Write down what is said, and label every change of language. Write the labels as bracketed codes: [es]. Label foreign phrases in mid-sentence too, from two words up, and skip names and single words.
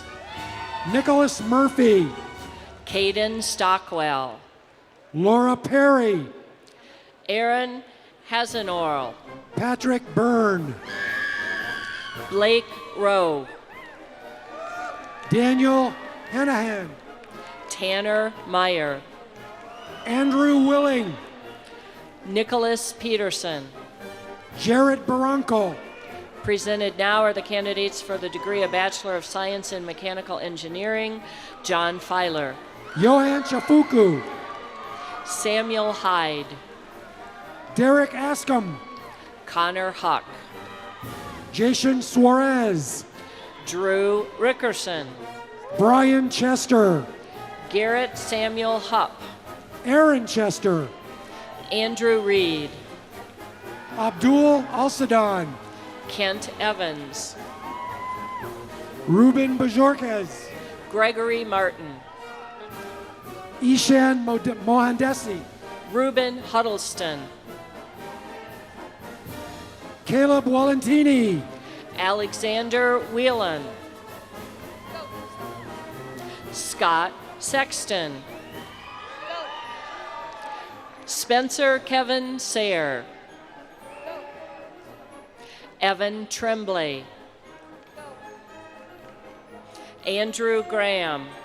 [en] Nicholas Murphy, Caden Stockwell, Laura Perry, Aaron Hazenorl, Patrick Byrne, Blake Rowe, Daniel Hanahan, Tanner Meyer, Andrew Willing, Nicholas Peterson. Jared Barranco, Presented now are the candidates for the degree of Bachelor of Science in Mechanical Engineering, John Filer, Johan Chafuku, Samuel Hyde, Derek Ascom, Connor Huck, Jason Suarez, Drew Rickerson, Brian Chester, Garrett Samuel Hupp, Aaron Chester, Andrew Reed, Abdul Alsadon, Kent Evans, Ruben Bajorquez, Gregory Martin, Ishan Mohandesi, Ruben Huddleston, Caleb Walentini, Alexander Whelan, Scott Sexton, Spencer Kevin Sayer, Evan Tremblay, Andrew Graham,